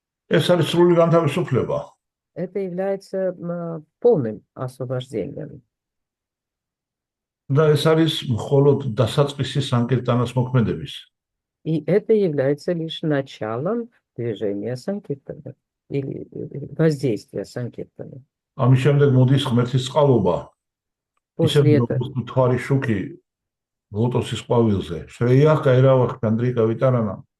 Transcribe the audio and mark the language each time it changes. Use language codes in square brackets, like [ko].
[ka] ეს არის სრული განთავისუფლება. [ru] Это является полным освобождением. [ka] და ეს არის მხოლოდ დასაწყისი Sankirtanas მოქმედების. [ru] И это является лишь началом движения Санкиртаны или воздействия Санкиртаны. [ka] ამის შემდეგ მოდის ღმერთის წყალობა. ისე [ru] После [ka] როგორც თვარი შუქი ლოტოსის ყვავილზე. [sa] შრეიახ გაირავახ განდრიკა ვიტარანა.